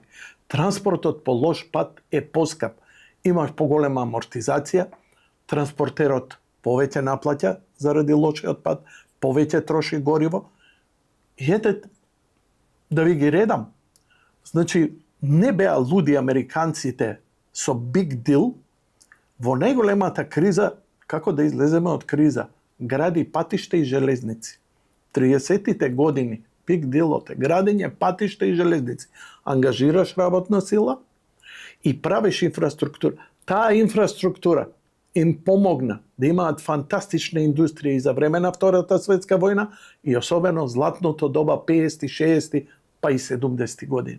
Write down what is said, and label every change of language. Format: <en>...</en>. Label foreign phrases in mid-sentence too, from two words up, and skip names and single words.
<mk>Транспортот по лош пат е поскап. Имаш поголема амортизација, транспортерот повеќе наплаќа заради лошиот пат, повеќе троши гориво. И ете, да ви ги редам. Значи, не беа луди американците со</mk> <en>big deal</en> <mk>во најголемата криза, како да излеземе од криза, гради патишта и железници. 30-тите години</mk> <en>big deal-</en> <mk>от е градење патишта и железници. Ангажираш работна сила и правиш инфраструктура. Таа инфраструктура им помогна да имаат фантастична индустрија и за време на Втората светска војна и особено златното доба 50-ти, 60-ти, па и 70-ти години.</mk>